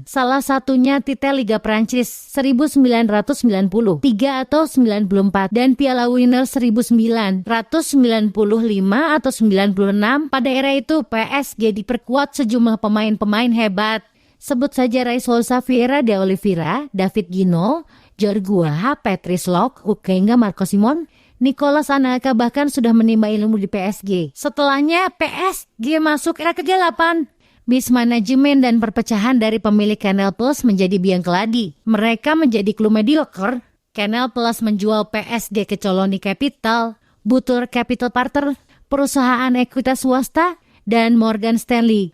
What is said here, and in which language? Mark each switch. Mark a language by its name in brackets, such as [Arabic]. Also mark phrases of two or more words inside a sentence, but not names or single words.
[Indonesian] Salah satunya titel Liga Prancis 1990, 3 atau 94 dan Piala Winner 1995 atau 96. Pada era itu PSG diperkuat sejumlah pemain-pemain hebat. Sebut saja Raisol Xavier de Oliveira, David Gino, George Weah, Patrice Lok, hingga Marco Simon. Nicolas Anelka bahkan sudah menimba ilmu di PSG. Setelahnya PSG masuk era ke-8. Mismanagement dan perpecahan dari pemilik Canal Plus menjadi biang keladi. Mereka menjadi klub mediocre. Canal Plus menjual PSG ke Colony Capital, Butur Capital Partner, perusahaan ekuitas swasta, dan Morgan Stanley.